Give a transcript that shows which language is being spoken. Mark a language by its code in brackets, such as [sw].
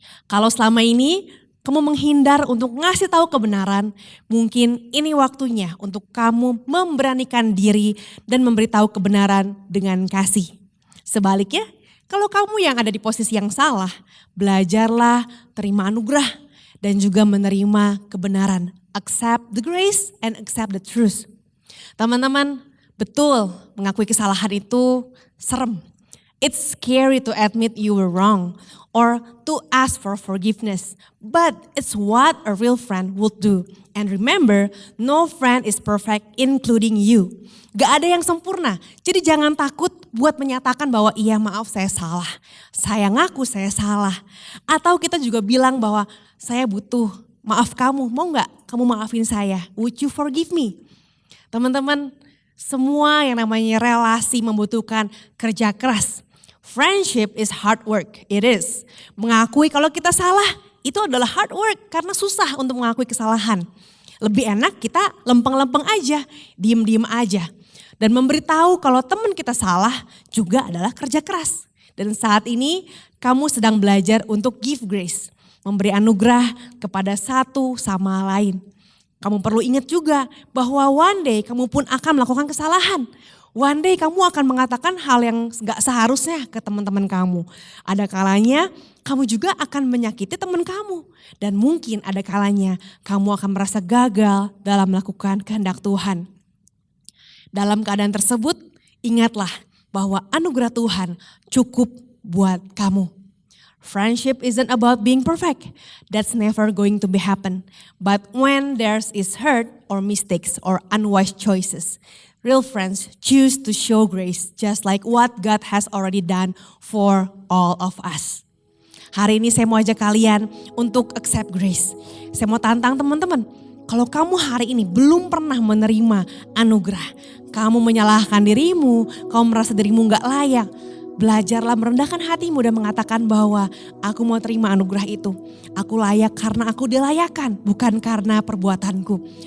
[id] Kalau selama ini kamu menghindar untuk ngasih tahu kebenaran, mungkin ini waktunya untuk kamu memberanikan diri dan memberitahu kebenaran dengan kasih. Sebaliknya, kalau kamu yang ada di posisi yang salah, belajarlah terima anugerah dan juga menerima kebenaran. [en] Accept the grace and accept the truth. [id] Teman-teman, betul mengakui kesalahan itu serem. [en] It's scary to admit you were wrong or to ask for forgiveness. But it's what a real friend would do. And remember, no friend is perfect including you. [id] Gak ada yang sempurna. Jadi jangan takut buat menyatakan bahwa iya maaf saya salah. Saya ngaku saya salah. Atau kita juga bilang bahwa saya butuh maaf kamu. Mau gak kamu maafin saya? [en] Would you forgive me? [id] Teman-teman, semua yang namanya relasi membutuhkan kerja keras. [en] Friendship is hard work, it is. [id] Mengakui kalau kita salah itu adalah hard work karena susah untuk mengakui kesalahan. Lebih enak kita lempeng-lempeng aja, diem-diem aja. Dan memberitahu kalau teman kita salah juga adalah kerja keras. Dan saat ini kamu sedang belajar untuk [en] give grace. [id] Memberi anugerah kepada satu sama lain. Kamu perlu ingat juga bahwa [en] one day [id] kamu pun akan melakukan kesalahan. [en] One day [id] kamu akan mengatakan hal yang gak seharusnya ke teman-teman kamu. Ada kalanya kamu juga akan menyakiti teman kamu. Dan mungkin ada kalanya kamu akan merasa gagal dalam melakukan kehendak Tuhan. Dalam keadaan tersebut, ingatlah bahwa anugerah Tuhan cukup buat kamu. [en] Friendship isn't about being perfect. That's never going to be happen. But when there's is hurt or mistakes or unwise choices, real friends choose to show grace just like what God has already done for all of us. [id] Hari ini saya mau ajak kalian untuk [en] accept grace. [id] Saya mau tantang teman-teman. Kalau kamu hari ini belum pernah menerima anugerah, kamu menyalahkan dirimu, kamu merasa dirimu gak layak, belajarlah merendahkan hatimu dan mengatakan bahwa aku mau terima anugerah itu. Aku layak karena aku dilayakkan, bukan karena perbuatanku.